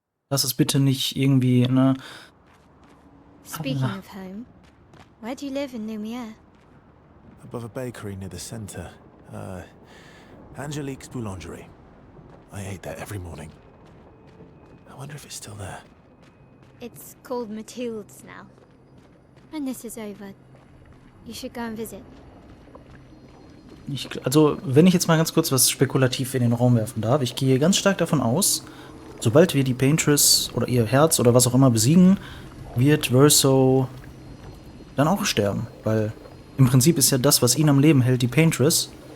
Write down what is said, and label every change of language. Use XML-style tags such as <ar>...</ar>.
<de>Lass es bitte nicht irgendwie, ne?</de> <en>Speaking of home, where do you live in Lumière? Above a bakery near the center. Angelique's Boulangerie. I ate there every morning. I wonder if it's still there. It's called Mathilde's now. When this is over, you should go and visit.</en> <de>Also, wenn ich jetzt mal ganz kurz was spekulativ in den Raum werfen darf, ich gehe ganz stark davon aus, sobald wir die Paintress oder ihr Herz oder was auch immer besiegen, wird Verso dann auch sterben. Weil im Prinzip ist ja das, was ihn am Leben hält, die Paintress.</de>